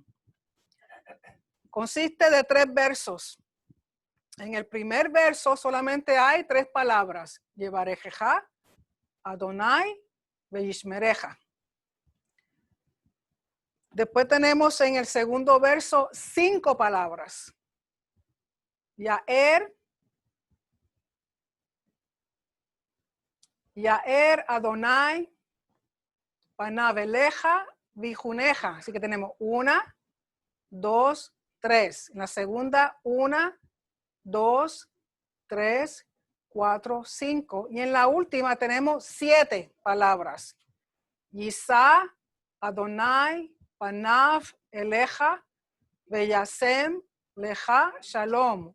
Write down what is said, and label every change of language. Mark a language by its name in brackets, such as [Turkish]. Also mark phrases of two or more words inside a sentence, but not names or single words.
[Spanish] Consiste de 3 versos. En el primer verso solamente hay 3 palabras. [Hebrew] יְבָרֶכְךָ, אֲדֹנָי, וְיִשְׁמְרֶךָ. [Spanish] Después tenemos en el segundo verso 5 palabras. [Hebrew] יָאֵר אֲדֹנָי, פָּנָיו אֵלֶיךָ, וִיחֻנֶּךָּ. [Spanish] Así que tenemos 1, 2, 3. En la segunda, 1, 2, 3, 4, 5. Y en la última tenemos 7 palabras. [Hebrew] יִשָּׂא, אֲדֹנָי, פָּנָיו, אֵלֶיךָ, וְיָשֵׂם, לְךָ, שָׁלוֹם.